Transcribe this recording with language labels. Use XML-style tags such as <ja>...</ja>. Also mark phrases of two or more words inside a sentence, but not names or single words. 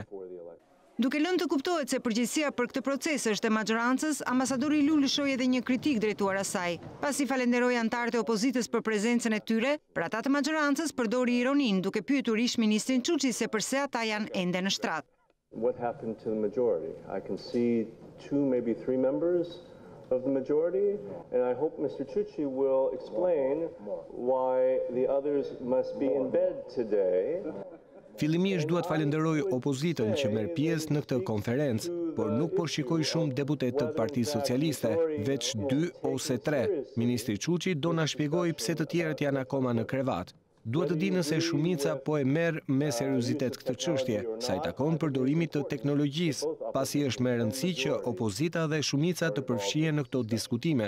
<sq>Duke lënë të kuptohet se përgjegjësia për këtë proces është e majorancës, ambasadori Liu lëshoi edhe një kritik drejtuar asaj. Pasi falenderoi anëtarët e opozitës për prezencën e tyre, për ata të majorancës përdori ironin duke pyetur ish ministrin Çuçi se pse ata janë ende në shtrat.</sq> <en>What happened to the majority? I can see 2, maybe 3 members of the majority, and I hope Mr. Çuçi will explain why the others must be in bed today.</en> <sq>Fillimisht duhet falenderoj opozitën që merr pjesë në këtë konferencë, por nuk po shikoj shumë deputet të Partisë Socialiste, veç 2 ose 3. Ministri Çuçi do na shpjegojë pse të tjerët janë akoma në krevat. Duhet të di nëse shumica po e merr me seriozitet këtë çështje, sa i takon përdorimit të teknologjisë, pasi është me rëndësi që opozita dhe shumica të përfshihen në këto diskutime.</sq>